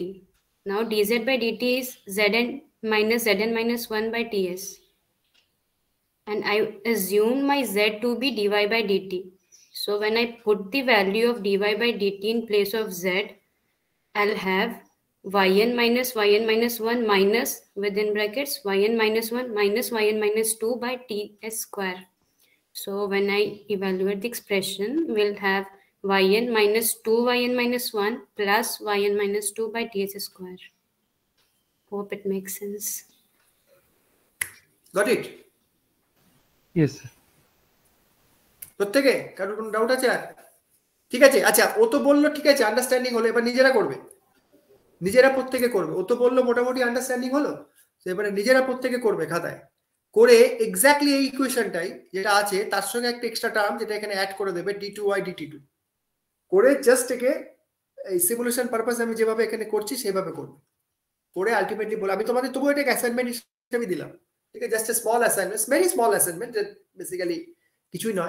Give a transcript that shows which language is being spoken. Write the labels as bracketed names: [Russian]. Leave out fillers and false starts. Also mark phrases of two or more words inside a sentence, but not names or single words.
[English] Now dz by dt is zn minus 1 by ts. And I assume my z to be dy by dt. So when I put the value of dy by dt in place of z, I'll have yn minus 1 minus, within brackets, yn minus 1 minus yn minus 2 by ts square. So when I evaluate the expression, we'll have yn minus 2 yn minus 1 plus yn minus 2 by ts square. Hope it makes sense. Got it? Yes. [Bangla] প্রত্যেকে কারোর কোনো ডাউট আছে? আর ঠিক আছে, আচ্ছা ও তো বললো ঠিক আছে আন্ডারস্ট্যান্ডিং হলো, এবার নিজেরা করবে, নিজেরা প্রত্যেকে করবে। ও তো বললো মোটামুটি আন্ডারস্ট্যান্ডিং হলো, তো এবারে নিজেরা প্রত্যেকে করবে খাতায় করে এক্স্যাক্টলি এই ইকুয়েশনটাই যেটা আছে তার সঙ্গে একটা [English] extra term [Bangla] যেটা এখানে অ্যাড করে দেবে d2y dt2 করে জাস্ট একে এই [English] simulation purpose [Bangla] আমি যেভাবে এখানে করছি সেভাবে করবে করে আলটিমেটলি বলে আমি তোমাদের তবুও এটাকে অ্যাসাইনমেন্ট হিসেবে দিলাম, ঠিক আছে, [English] just a small assignment, very small assignment, basically [Bangla] কিছুই নয়।